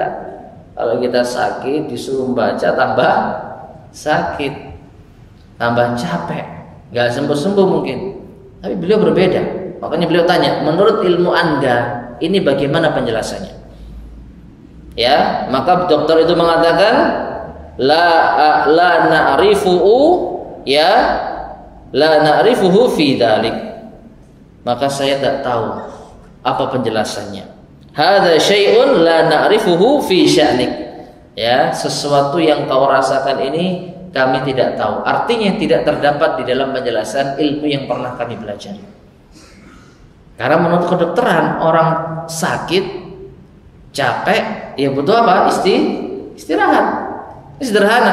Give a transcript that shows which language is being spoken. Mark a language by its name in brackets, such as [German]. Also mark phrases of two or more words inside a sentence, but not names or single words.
[Indonesian] Kalau kita sakit disuruh baca, tambah sakit, tambah capek, nggak sembuh-sembuh mungkin. Tapi beliau berbeda. Makanya beliau tanya, menurut ilmu Anda ini bagaimana penjelasannya? Ya, maka dokter itu mengatakan [Arabic] لا نعرفه, [Indonesian] ya, [Arabic] لا نعرفه في ذلك. [Indonesian] Maka saya tidak tahu apa penjelasannya. [Arabic] هذا شيء لا نعرفه في شأنك. [Indonesian] Ya, sesuatu yang kau rasakan ini kami tidak tahu. Artinya tidak terdapat di dalam penjelasan ilmu yang pernah kami pelajari. Karena menurut kedokteran, orang sakit, capek, ya butuh apa? Istirahat. Ini sederhana.